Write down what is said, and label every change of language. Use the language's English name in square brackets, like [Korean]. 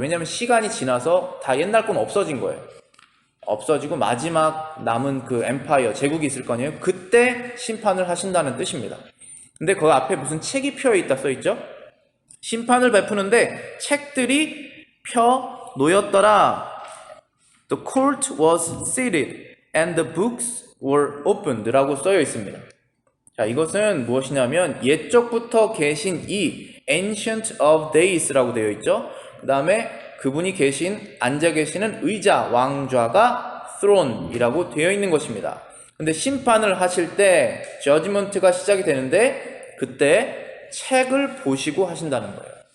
[Korean] 왜냐하면 시간이 지나서 다 옛날 건 없어진 거예요. 없어지고 마지막 남은 그 엠파이어, 제국이 있을 거 아니에요. 그때 심판을 하신다는 뜻입니다. 근데 그 앞에 무슨 책이 펴 있다 써 있죠? 심판을 베푸는데 책들이 펴 놓였더라. [English] The court was seated and the books were opened [Korean] 라고 써여 있습니다. 자, 이것은 무엇이냐면 옛적부터 계신 이 Ancient of Days라고 되어 있죠. 그 다음에 그분이 앉아 계시는 의자, 왕좌가 throne이라고 되어 있는 것입니다. 근데 심판을 하실 때 judgment가 시작이 되는데 그때 책을 보시고 하신다는 거예요.